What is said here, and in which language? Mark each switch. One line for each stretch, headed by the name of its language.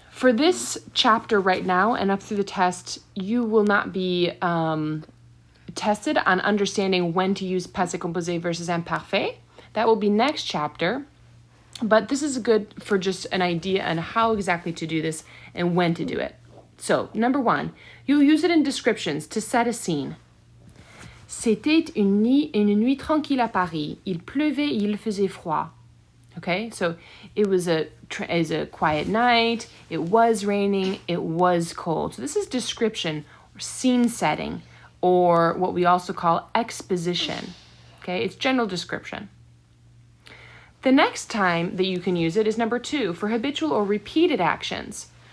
English: For this chapter right now and up through the test, you will not be tested on understanding when to use passé composé versus imparfait. That will be next chapter, but this is good for just an idea on how exactly to do this and when to do it. So, number 1, you'll use it in descriptions to set a scene.
French: C'était une nuit tranquille à Paris. Il pleuvait et il faisait froid.
English: Okay, so it was a quiet night, it was raining, it was cold. So this is description or scene setting, or what we also call exposition. Okay, it's general description. The next time that you can use it is number 2 for habitual or repeated actions.